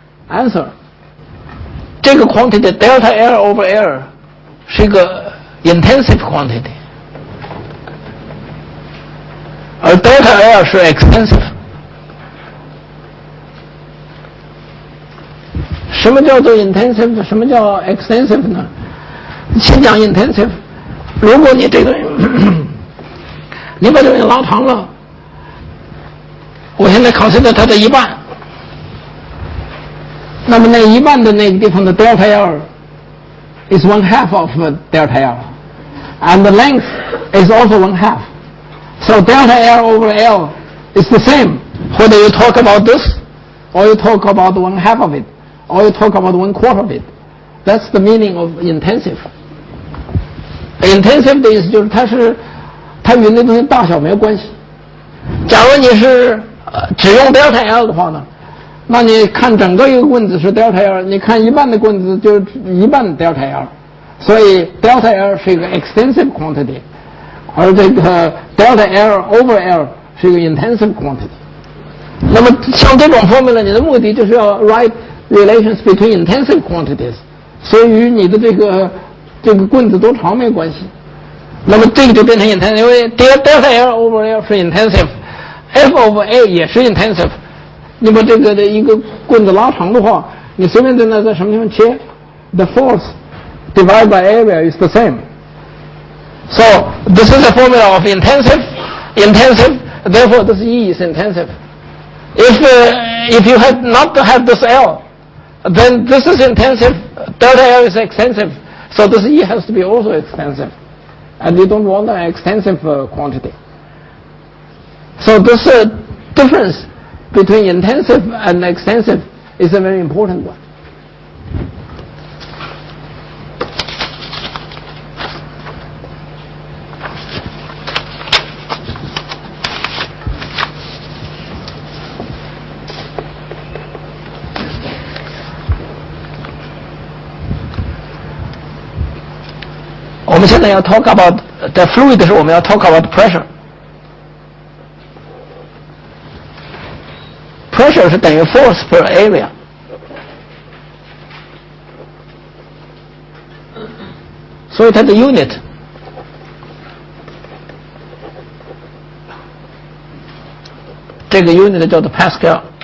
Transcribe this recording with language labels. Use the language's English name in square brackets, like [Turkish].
[Chinese] Answer. 这个 quantity delta L over L 是一个 intensive quantity， 而 delta L 是 extensive。什么叫做 intensive？ 什么叫 extensive 呢？先讲 intensive。如果你这个你把这个拉长了，我现在consider它的一半，那么那一半的那个地方的 [English] delta L is 1/2 of delta L, and the length is also 1/2. So delta L over L is the same whether you talk about this, or you talk about 1/2 of it, or you talk about 1/4 of it. That's the meaning of intensive. [Chinese] Intensive 的意思就是它与那东西大小没有关系。假如你是只用 delta L 的话呢，那你看整个一个棍子是 delta L， 你看一半的棍子就一半 delta L， 所以 delta L 是一个 extensive quantity， 而这个 delta L over L 是一个 intensive quantity。那么像这种 formula， 你的目的就是要 [English] write relations between intensive quantities， [Chinese] 所以与你的这个棍子多长没关系。那么这个就变成 intensive， 因为 delta L over L 是 intensive，F over A 也是 intensive。你把这个的一个棍子拉长的话，你随便在什么地方切 ， [English] the force divided by area is the same. So this is a formula of intensive. Therefore this E is intensive. If you had not had this L, then this is intensive. Delta L is extensive. So this E has to be also extensive. And you don't want an extensive quantity. So this difference between intensive and extensive is a very important one. [Chinese] We 我们现在要 [English] talk about the fluid [Chinese] 的时候，我们要 talk about pressure。Pressure 是等于 force per area。所以它的 unit 这个 unit 叫做 Pascal。